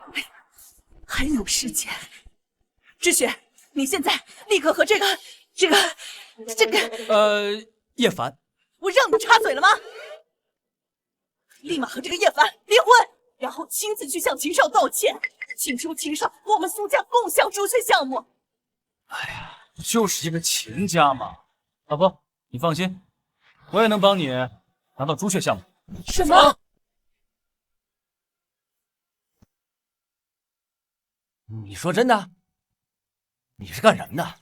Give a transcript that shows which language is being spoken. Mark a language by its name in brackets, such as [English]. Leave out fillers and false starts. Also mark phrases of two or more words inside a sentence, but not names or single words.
[Chinese] 還有時間，知雪，你現在立刻和這個葉凡，我讓你插嘴了嗎？立馬和這個葉凡離婚，然後親自去向秦少道歉，請求秦少和我們蘇家共享朱雀項目。哎呀，就是一個秦家嘛。老婆，你放心，我也能幫你拿到朱雀項目。什麼？你說真的？你是幹什麼的？